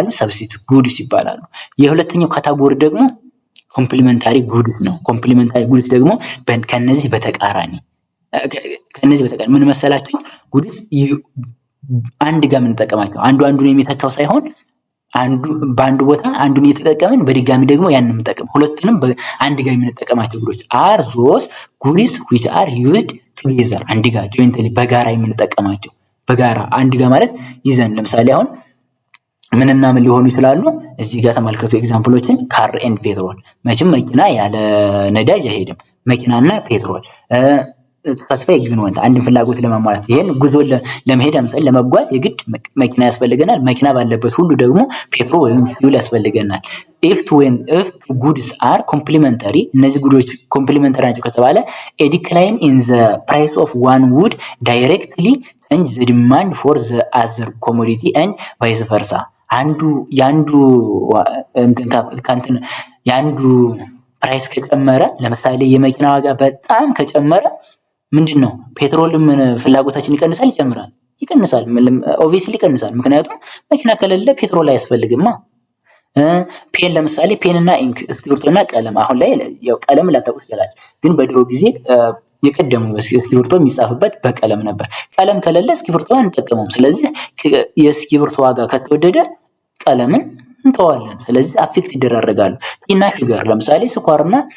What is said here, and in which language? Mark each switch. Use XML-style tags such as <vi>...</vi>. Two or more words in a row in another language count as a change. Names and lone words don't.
<en>substitutive goods</en> <am>ይባላሉ። የሁለተኛው ካታጎሪ ደግሞ</am> <en>complementary goods</en> <am>ነው።</am> <en>complementary goods</en> <am>ደግሞ ከነዚህ በተቃራኒ ምን መሰላችሁ? ጉድስ አንድ ጋር የምንጠቀማቸው አንዱን የሚተካው ሳይሆን በአንዱ ቦታ አንዱን እየተጠቀምን በድጋሚ ደግሞ ያንን የምንጠቀም ሁለቱንም አንድ ጋር የምንጠቀማቸው ጉዶች</am> <en>are those goods which are used together</en> <am>አንድ ጋር jointly በጋራ የምንጠቀማቸው በጋራ አንድ ጋር ማለት ይዘን ለምሳሌ አሁን ምንና ምን ሊሆኑ ይችላሉ? እዚህ ጋር ተመልከቱ ኤግዛምፕሎችን።</am> <en>car and petrol።</en> <am>መቼም መኪና ያለ ነዳጅ አይሄድም። መኪናና ፔትሮል ተስፋ ይግብን ወንታ አንድን ፍላጎት ለማሟላት ይሄን ጉዞ ለመሄድ አምሳል ለመጓዝ የግድ መኪና ያስፈልገናል። መኪና ባለበት ሁሉ ደግሞ ፔትሮል ወይም ፊውል ያስፈልገናል።</am> <en>if goods are complementary</en> <am>እነዚህ ጉዶች ኮምፕሊመንተሪ ናቸው ከተባለ</am> <en>a decline in the price of one would directly change the demand for the other commodity and vice versa</en> <am>ያንዱ ፕራይስ ከጨመረ ለምሳሌ የመኪና ዋጋ በጣም ከጨመረ ምንድነው ፔትሮልም ፍላጎታችን ይቀንሳል ይጨምራል? ይቀንሳል። ኦብቪየስሊ ይቀንሳል። ምክንያቱም መኪና ከሌለ ፔትሮል አያስፈልግማ። ፔን ለምሳሌ ፔንና ኢንክ እስክሪብቶና ቀለም አሁን ላይ ያው ቀለም ላታውቁት ይችላል፣ ግን በድሮ ጊዜ የቀደሙ እስክሪብቶ የሚጻፍበት በቀለም ነበር። ቀለም ከሌለ እስክሪብቶ አንጠቀመውም። ስለዚህ የእስክሪብቶ ዋጋ ከተወደደ ቀለምን እንተዋለን። ስለዚህ አፌክት ይደራረጋሉ። ቲና ሹገር ለምሳሌ ስኳርና</am>